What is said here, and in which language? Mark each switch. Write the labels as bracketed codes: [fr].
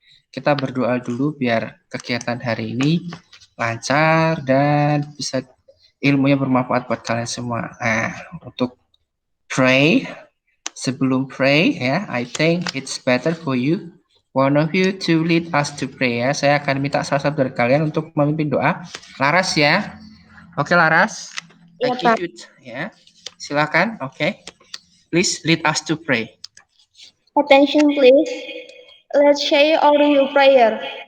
[id] Kita berdoa dulu biar kegiatan hari ini lancar dan bisa ilmunya bermanfaat buat kalian semua. Nah, untuk pray, sebelum pray ya, [en] I think it's better for you, one of you to lead us to pray ya. [id] Saya akan minta salah satu dari kalian untuk memimpin doa. Laras ya. Oke Laras, I Ya, [en] give [id] Pak. [en] you ya. [id] Silakan. [en] Oke. Please lead us to pray. Attention, please. Let's say your prayer.